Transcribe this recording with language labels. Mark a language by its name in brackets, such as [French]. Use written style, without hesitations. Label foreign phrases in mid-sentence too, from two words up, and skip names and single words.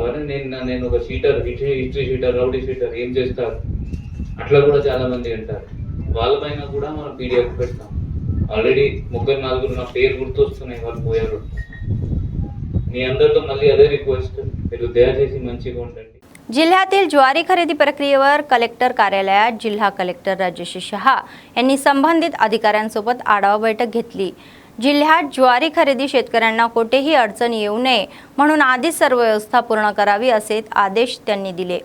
[Telugu] అరే నేను ఒక షీటర్, [English] history sheeter, rowdy sheeter [Telugu] ఏం చేస్తారు, అట్లా కూడా చాలా మంది అంటారు. వాళ్ళపైన కూడా మనం PDF పెడతాం. ఆల్రెడీ 3-4 నా పేరు గుర్తొస్తున్నాయి, వాళ్ళు పోయారు. మీ అందరితో మళ్ళీ అదే రిక్వెస్ట్, మీరు దయచేసి మంచిగా ఉండండి. [Marathi] जिल्ह्यातील ज्वारी खरेदी प्रक्रियेवर कलेक्टर कार्यालयात जिल्हा कलेक्टर राजेश शहा यांनी संबंधित अधिकाऱ्यांसोबत आढावा बैठक घेतली. जिल्ह्यात ज्वारी खरेदी शेतकऱ्यांना कोठेही अडचण येऊ नये म्हणून आधी सर्व व्यवस्था पूर्ण करावी असे आदेश त्यांनी दिले.